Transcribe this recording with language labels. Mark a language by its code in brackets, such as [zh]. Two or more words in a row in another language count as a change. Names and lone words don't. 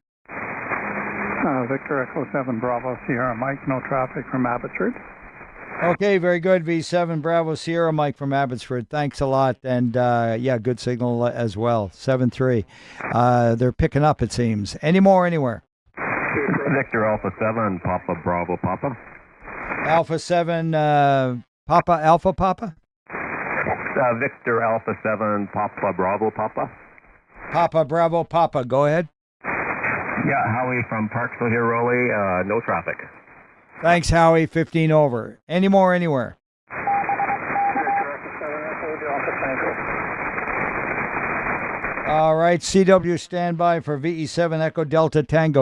[en] Victor Echo 7 Bravo Sierra Mike. No traffic from Abbotsford. Okay, very good. V7 Bravo Sierra, Mike from Abbotsford. Thanks a lot. And yeah, good signal as well. 7-3. They're picking up, it seems. Any more anywhere? Victor Alpha 7, Papa Bravo Papa. Alpha 7, Papa Alpha Papa? Victor Alpha 7, Papa Bravo Papa. Papa Bravo Papa. Go ahead. Yeah, Howie from Parksville here, Roly. No traffic. Thanks, Howie. 15 over. Any more anywhere? All right, CW standby for VE7 Echo Delta Tango.